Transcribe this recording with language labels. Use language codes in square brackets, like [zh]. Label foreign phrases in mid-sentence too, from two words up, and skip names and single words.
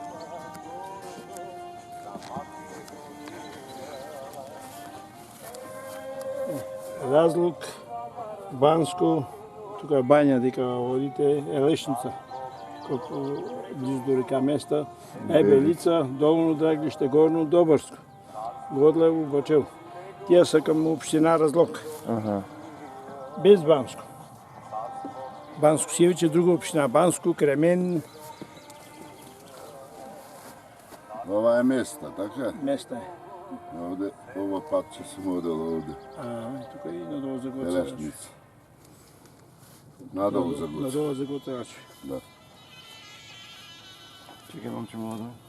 [bg] Разлог, Банско, тук е баня, дека водите, Елешница, близо до река Места, Ебелица, Долно Драглище, Горно Добърско, Годлево, Бачево. Тия са към община Разлог. Без Банско. Банско Сивич е друга община. Банско, Кремен. [mk] Ова е Места, така? Места е. Овде, ова патче сум одел овде. [bg] Тук и надолу за Гоцерач. Елешница. Надолу за Гоцерач. Надолу за Гоцерач. Да. [mk] Чекай, момче младо.